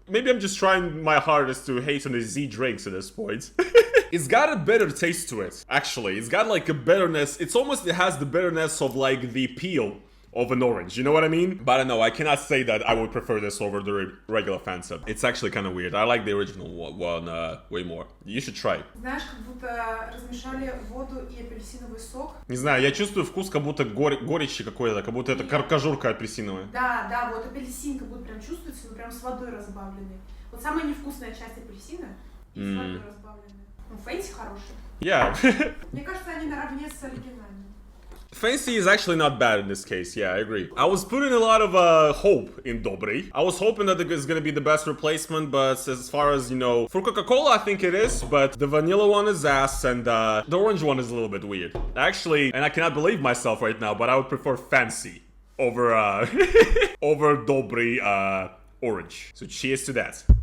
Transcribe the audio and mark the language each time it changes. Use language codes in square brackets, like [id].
[en] Maybe I'm just trying my hardest to hate on the Z drinks at this point. It's got a bitter taste to it, actually. It's got like a bitterness. It's almost, it has the bitterness of like the peel of an orange, you know what I mean? But I don't know, I cannot say that I would prefer this over the regular Fanta. It's actually kind of weird. I like the original one way more. You should try it. [ru] Знаешь, как будто размешали воду и апельсиновый сок. Не знаю, я чувствую вкус как будто горечи какой-то, как будто это кожурка апельсиновая. Да, да, вот апельсин как будто прям чувствуется, но прям с водой разбавленный. Вот самая невкусная часть апельсина и с водой разбавленная. Ну, Фэнси хороший. [en] Yeah. [ru] Мне кажется, они наравне с оригинальным. [en] Fancy is actually not bad in this case, yeah, I agree. I was putting a lot of hope in Dobry. I was hoping that it's gonna be the best replacement, but as far as, you know, for Coca-Cola I think it is, but the vanilla one is ass, and the orange one is a little bit weird. Actually, and I cannot believe myself right now, but I would prefer Fancy over, over Dobry, orange. So cheers to that.